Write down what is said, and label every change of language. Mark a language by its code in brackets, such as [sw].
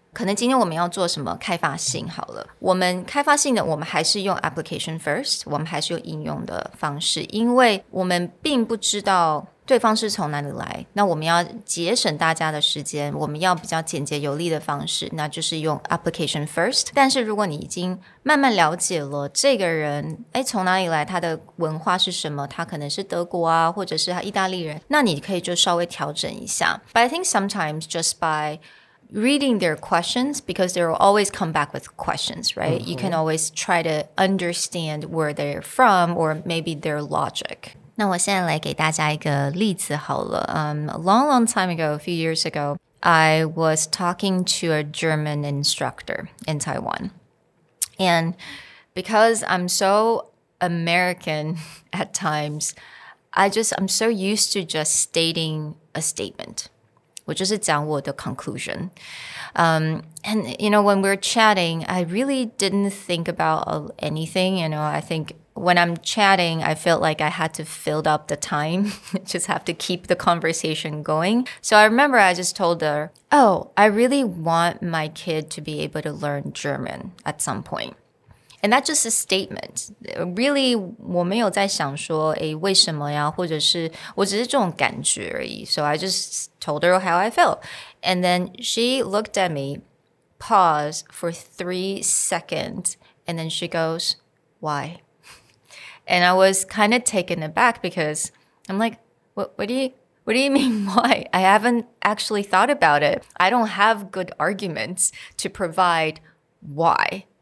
[zh] 可能今天我们要做什么开发性好了我们开发性的我们还是用 application first 我们还是用应用的方式因为我们并不知道对方是从哪里来那我们要节省大家的时间我们要比较简洁有力的方式那就是用 application first 但是如果你已经慢慢了解了这个人从哪里来他的文化是什么他可能是德国啊或者是他意大利人那你可以就稍微调整一下 [en] But I think sometimes just by reading their questions because they will always come back with questions, right? You can always try to understand where they're from or maybe their logic. [zh] 那我现在来给大家一个例子好了 [en] a long time ago, a few years ago, I was talking to a German instructor in Taiwan. And because I'm so American at times, I'm so used to just stating a statement. [zh] 我就是讲我的 conclusion. [en] And, you know, when we're chatting, I really didn't think about anything. You know, I think when I'm chatting, I felt like I had to fill up the time, just have to keep the conversation going. So I remember I just told her, oh, I really want my kid to be able to learn German at some point.And that's just a statement. [zh] Really, 我没有在想说为什么呀或者是我只是这种感觉而已 [en] So I just told her how I felt. And then she looked at me, paused for 3 seconds, and then she goes, why? And I was kind of taken aback because I'm like, what do you mean why? I haven't actually thought about it. I don't have good arguments to provide why.